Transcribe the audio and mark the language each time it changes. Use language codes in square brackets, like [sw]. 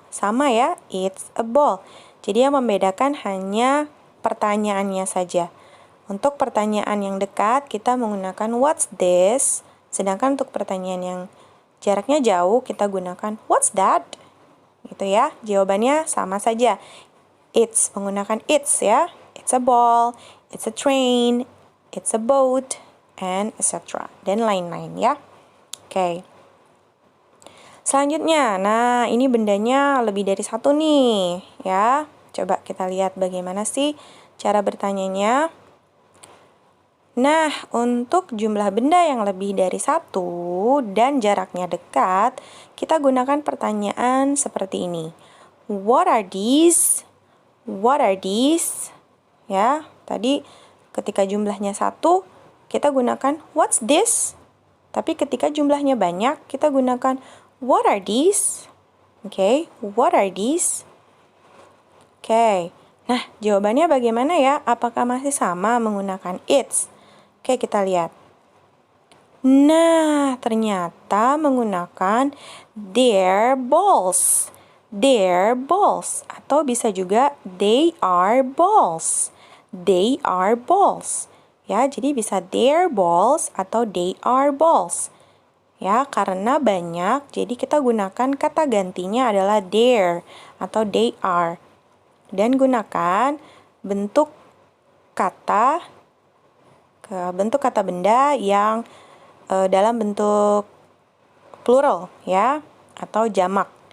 [id] Sama ya, [en] it's a ball. [id] Jadi yang membedakan hanya pertanyaannya saja. Untuk pertanyaan yang dekat, kita menggunakan [en] what's this? [id] Sedangkan untuk pertanyaan yang jaraknya jauh, kita gunakan [en] what's that? [id] Gitu ya, jawabannya sama saja. It's, menggunakan it's ya. [en] It's a ball, it's a train, it's a boat, and etc. [id] Dan lain-lain ya. Oke. Selanjutnya, nah ini bendanya lebih dari satu nih ya. Coba kita lihat bagaimana sih cara bertanyanya. Nah, untuk jumlah benda yang lebih dari satu dan jaraknya dekat, kita gunakan pertanyaan seperti ini. [en] What are these? What are these? [id] Ya, tadi ketika jumlahnya satu, kita gunakan [en] what's this? [id] Tapi ketika jumlahnya banyak, kita gunakan [en] what are these? Oke, what are these? [id] Oke, nah jawabannya bagaimana ya? Apakah masih sama menggunakan it's? Oke, kita lihat. Nah, ternyata menggunakan [en] their balls. Their balls. [id] Atau bisa juga [en] they are balls. They are balls. [id] Ya, jadi bisa [en] their balls [id] atau [en] they are balls. [id] Ya, karena banyak, jadi kita gunakan kata gantinya adalah their atau they are. Dan gunakan bentuk kata benda yang dalam bentuk plural ya atau jamak.